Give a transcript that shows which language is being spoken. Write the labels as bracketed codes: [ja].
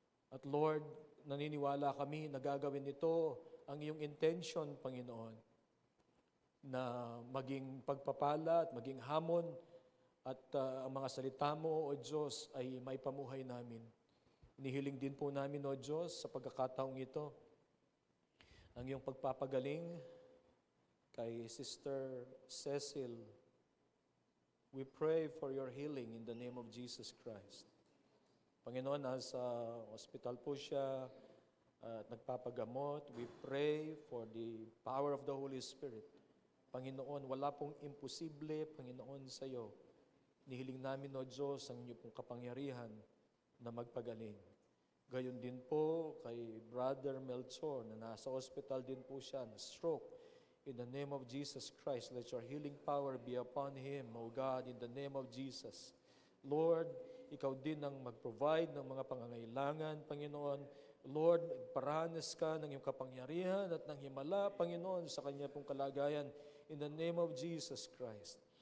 [tl] At Lord, naniniwala kami na gagawin ito ang iyong intention, Panginoon, na maging pagpapala at maging hamon at ang mga salita mo, O Diyos, ay may pamuhay namin. Inihiling din po namin, O Diyos, sa pagkakataong ito, ang iyong pagpapagaling kay Sister Cecil. [en] We pray for your healing in the name of Jesus Christ. [tl] Panginoon, nasa hospital po siya at nagpapagamot. [en] We pray for the power of the Holy Spirit. [tl] Panginoon, wala pong imposible, Panginoon, sa iyo. Nihiling namin, O Diyos, ang inyong pong kapangyarihan na magpagaling. Gayon din po kay Brother Melchor na nasa hospital din po siya, na stroke. [en] In the name of Jesus Christ, let your healing power be upon him, O God, in the name of Jesus. [tl] Lord, ikaw din ang mag-provide ng mga pangangailangan, Panginoon. Lord, magparanas ka ng iyong kapangyarihan at ng himala, Panginoon, sa kanya pong kalagayan. [en] In the name of Jesus Christ.